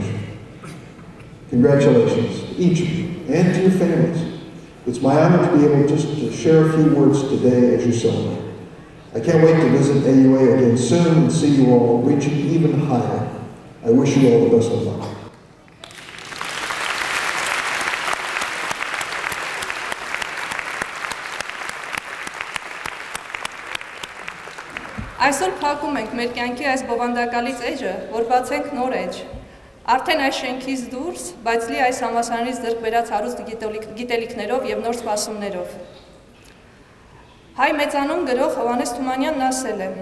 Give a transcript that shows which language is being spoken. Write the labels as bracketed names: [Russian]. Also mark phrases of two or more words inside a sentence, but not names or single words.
[English] Congratulations to each of you and to your families. It's my honor to be able just to share a few words today as you celebrate. I can't wait to visit AUA again soon and see you all reaching even higher. I wish you all the best of luck. [Armenian] Այսօր փակում ենք մեր կյանքի այս բովանդակալից էջը, որ բացենք նոր էջ։ Արդեն այս շենքից դուրս, բայց լի այս համալսարանից ձեռք բերած հարուստ գիտելիքներով եւ նոր սպասումներով։ Հայ մեծանուն գրող Հովհաննես Թումանյանն ասել է.